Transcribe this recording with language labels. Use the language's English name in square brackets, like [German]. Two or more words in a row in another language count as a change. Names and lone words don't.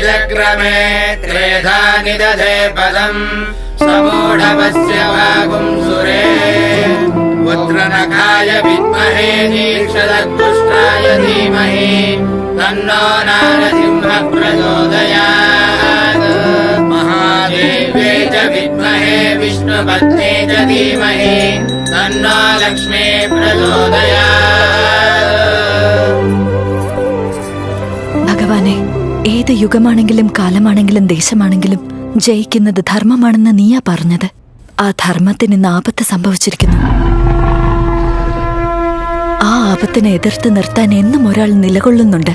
[Sanskrit] चक्रमे त्रेधा निदधे पदम् समूढवस्य वागुंसुरे पुत्रनखाय विद्महे दीक्षदपुष्टाय धीमहि तन्नो नारसिंहः प्रचोदयात् महादेव्यै च विद्महे विष्णुपत्न्यै च धीमहि तन्नो लक्ष्मी प्रचोदयात्. [Malayalam] ഭഗവാനെ, ഏത് യുഗമാണെങ്കിലും കാലമാണെങ്കിലും ദേശമാണെങ്കിലും ജയിക്കുന്നത് ധർമ്മമാണെന്ന് നീയാ പറഞ്ഞത്. ആ ധർമ്മത്തിന് ഇന്ന് ആപത്ത് സംഭവിച്ചിരിക്കുന്നു. ആ ആപത്തിനെ എതിർത്ത് നിർത്താൻ എന്നും ഒരാൾ നിലകൊള്ളുന്നുണ്ട്.